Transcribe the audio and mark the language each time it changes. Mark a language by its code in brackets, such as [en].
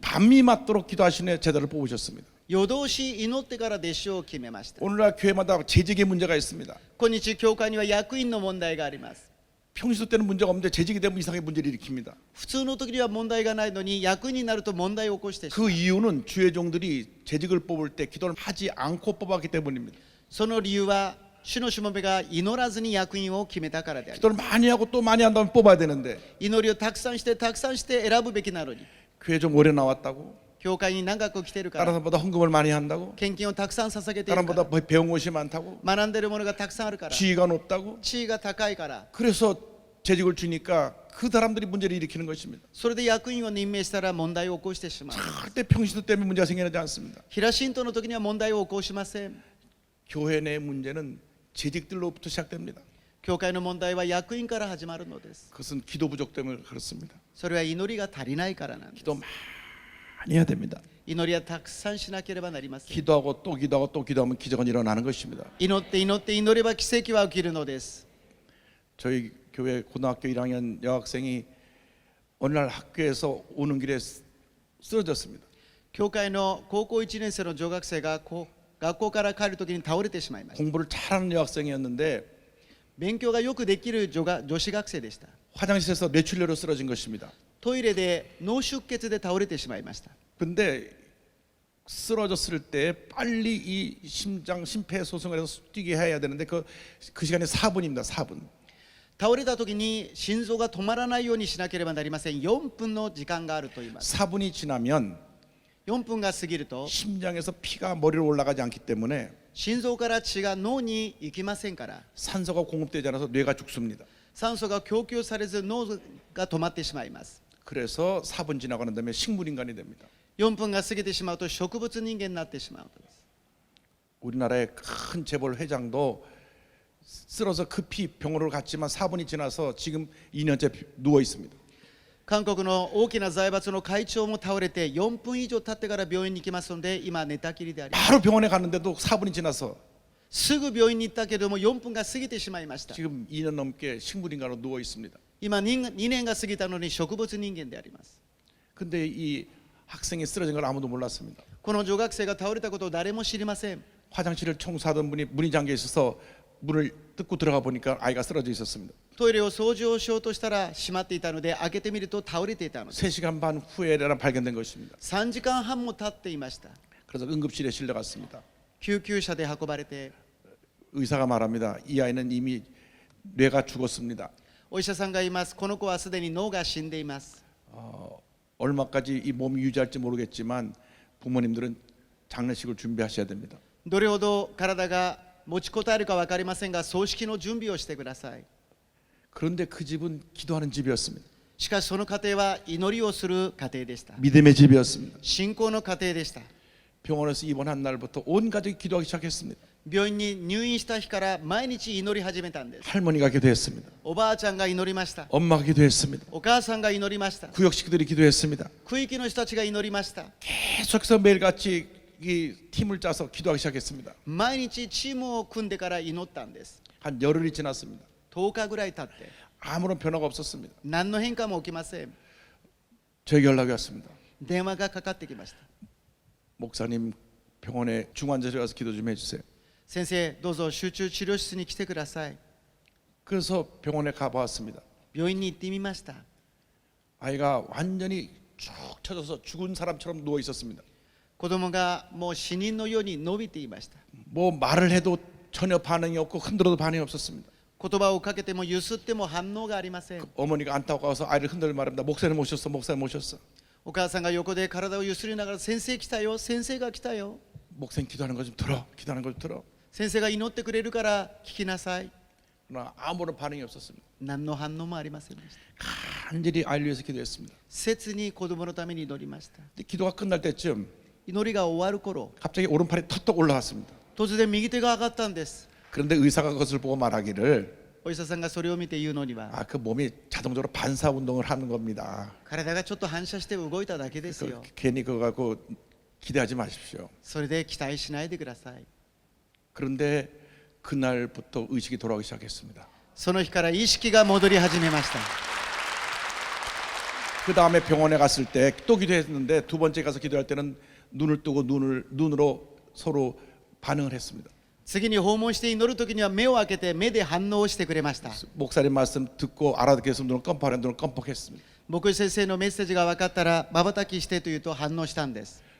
[ko] 밤이 맞도록 기도하시는 제자를 뽑으셨습니다. [ja] 夜通し祈ってから弟子を決めました。 [ko] 오늘날 교회마다 재직의 문제가 있습니다. [ja] 今日教会には役員の問題があります。 [ko] 평소 때는 문제가 없는데 재직이 되면 이상하게 문제를 일으킵니다. [ja] 普通の時には問題がないのに役員になると問題を起こしてしまう。 [ko] 그 이유는 주의 종들이 재직을 뽑을 때 기도를 하지 않고 뽑았기 때문입니다. [ja] その理由は主のしもべが祈らずに役員を決めたからであります。 [ko] 기도를 많이 하고 또 많이 한 다음에 뽑아야 되는데 [ja] 祈りをたくさんしてたくさんして選ぶべきなのに、 [ko] 교회 좀 오래 나왔다고 [ja] 教会に長く来てるか [ko] 다른 [ja] ら、 [ko] 사람보다 헌금을 많이 한다고 [ja] 献金をたくさん捧げてい [ko] 다른 [ja] るか [ko] 사람보다 [ja] ら、 [ko] 배운 것이 많다고 [ja] 学んでるものがたくさんあるから、 [ko] 지위가 높다고 [ja] 地位が高いから、 [ko] 그래서 재직을 주니까 그 사람들이 문제를 일으키는 것입니다. [ja] それで役員を任命したら問題を起こしてしまう。 [ko] 절대 평신도 때문에 문제가 생기지 않습니다. [ja] 平信徒の時には問題を起こしません。 [ko] 교회 내 문제는 재직들로부터 시작됩니다. [ja] 教会の問題は役員から始まるのです。 [ko] 그것은 기도 부족 때문에 그렇습니다. [ja] それは祈りが足りないからなんです。 [ko] 기도 많이 해야 됩니다. [ja] 祈りはたくさんしなければなりません。 [ko] 기도하고 또 기도하고 또 기도하면 기적은 일어나는 것입니다. [ja] 祈って祈って祈れば奇跡は起きるのです。 [ko] 저희 교회 고등학교 1학년 여학생이 어느 날 학교에서 오는 길에 쓰러졌습니다. [ja] 教会の高校1年生の女学生が学校から帰るときに倒れてしまいました。 [ko] 공부를 잘하는 여학생이었는데 [ja] 勉強がよくできる女子学生でした。 [ko] 화장실에서 뇌출혈로 쓰러진 것입니다. [ja] トイレで脳出血で倒れてしまいました。 [ko] 근데 쓰러졌을 때 빨리 이 심폐소생을 해서 뛰게 해야 되는데 그 시간이 4분입니다. 4분. [ja] 倒れた時に心臓が止まらないようにしなければなりません。 4分の時間があると言います。 [ko] 4분이 지나면 [ja] 4分が過ぎると [ko] 심장에서 피가 머리로 올라가지 않기 때문에 [ja] 心臓から血が脳に行きませんから [ko] 산소가 공급되지 않아서 뇌가 죽습니다. [ja] 酸素が供給されず脳が止まってしまいます。 [ko] 그래서 4분 지나고 난 다음에 식물인간이 됩니다. [ja] 4分が過ぎてしまうと植物人間になってしまうのです。 [ko] 우리나라의 큰 재벌 회장도 쓰러서 급히 병원으로 갔지만 4분이 지나서 지금 2년째 누워 있습니다. [ja] 韓国の大きな財閥の会長も倒れて4分以上経ってから病院に行きますので今寝たきりであります。 [ko] 바로 병원에 갔는데도 4분이 지나서 [ja] すぐ病院に行ったけども4分が過ぎてしまいました。 [ko] 지금 2년 넘게 식물인간으로 누워 있습니다. [ja] 今 2年が過ぎたのに植物人間であります。 [ko] 근데 이 학생이 쓰러진 걸 아무도 몰랐습니다. [ja] この女学生が倒れたことを誰も知りません。 [ko] 화장실을 청소하던 분이 문이 잠겨 있어서 문을 뜯고 들어가 보니까 아이가 쓰러져 있었습니다. [ja] トイレを掃除をしようとしたら閉まっていたので開けてみると倒れていたのです。 [ko] 3시간 반 후에 발견된 것입니다. [ja] 3時間半も経っていました。 [ko] 그래서 응급실에 실려갔습니다. [ja] 救急車で運ばれて [ko] 의사가 말합니다. 이 아이는 이미 뇌가 죽었습니다. [ja] お医者さんが言います。この子はすでに脳が死んでいます。 [ko] 얼마까지 이 몸이 유지할지 모르겠지만 부모님들은 장례식을 준비하셔야 됩니다. [ja] どれほど体が持ちこたえるか分かりませんが葬式の準備をしてください。 [ko] 그런데 그 집은 기도하는 집이었습니다. [ja] しかしその家庭は祈りをする家庭でした。 [ko] 믿음의 집이었습니다. [ja] 信仰の家庭でした。 [ko] 병원에서 입원한 날부터 온 가족이 기도하기 시작했습니다. [ja] 病院に入院した日から毎日祈り始めたんです。 [ko] 할머니가 기도했습니다. [ja] おばあちゃんが祈りました。 [ko] 엄마가 기도했습니다. [ja] お母さんが祈りました。 [ko] 구역 식구들이 기도했습니다. [ja] 区域の人たちが祈りました。 [ko] 계속해서 매일같이 이 팀을 짜서 기도하기 시작했습니다. [ja] 毎日チームを組んでから祈ったんです。 [ko] 한 열흘이 지났습니다. [ja] 10日ぐらい経って [ko] 아무런 변화가 없었습니다. [ja] 何の変化も起きません。 [ko] 저에게 연락이 왔습니다. [ja] 電話がかかってきました。 [ko] 목사님 병원에 중환자실에 와서 기도 좀 해주세요. [ja] 先生どうぞ集中治療室に来てください。 [ko] 그래서 병원에 가보았습니다. [ja] 病院に行ってみました。 [ko] 아이가 완전히 쭉 쳐져서 죽은 사람처럼 누워 있었습니다. [ja] 子供がもう死人のように伸びていました。 [ko] 뭐 말을 해도 전혀 반응이 없고 흔들어도 반응이 없었습니다. [ja] 言葉をかけてもゆすっても反応がありません。 [ko] 어머니가 안타고 가서 아이를 흔들며 말합니다. 목사님 오셨어, 목사님 오셨어. [ja] お母さんが横で体をゆすりながら先生来たよ、先生が来たよ。 [ko] 목사님 기도하는 거 좀 들어, 기도하는 거 좀 들어. [ja] 先生が祈ってくれるから聞きなさい。 [ko] 그러나 아무런 반응이 없었습니다. [ja] 何の反応もありませんでした。 [ko] 간절히 아이를 위해서 기도했습니다. [ja] 切に子供のために祈りました。 [ko] 근데 기도가 끝날 때쯤 [ja] 祈りが終わる頃、 [ko] 갑자기 오른팔이 턱턱 올라갔습니다. [ja] 突然右手が上がったんです。 [ko] 그런데 의사가 그것을 보고 말하기를 [ja] お医者さんがそれを見て言うのには、 [ko] 그 몸이 자동적으로 반사 운동을 하는 겁니다. [ja] 体がちょっと反射して動いただけですよ。 [ko] 괜히 그거 갖고 기대하지 마십시오. [ja] それで期待しないでください。 [ko] 그런데 그날부터 의식이 돌아오기 시작했습니다. [ja] その日から意識が戻り始めました。 [ko] 그 다음에 병원에 갔을 때 또 기도했는데 두 번째 가서 기도할 때는 눈을 뜨고 눈으로 서로 반응을 했습니다. [ja] 次に訪問して祈る時には目を開けて目で反応してくれました。 [ko] 목사님 말씀 듣고 알아듣게 해서 눈을 껌뻑하는 눈을 껌뻑했습니다. [ja] 牧師先生のメッセージが分かったら瞬きしてというと反応したんです。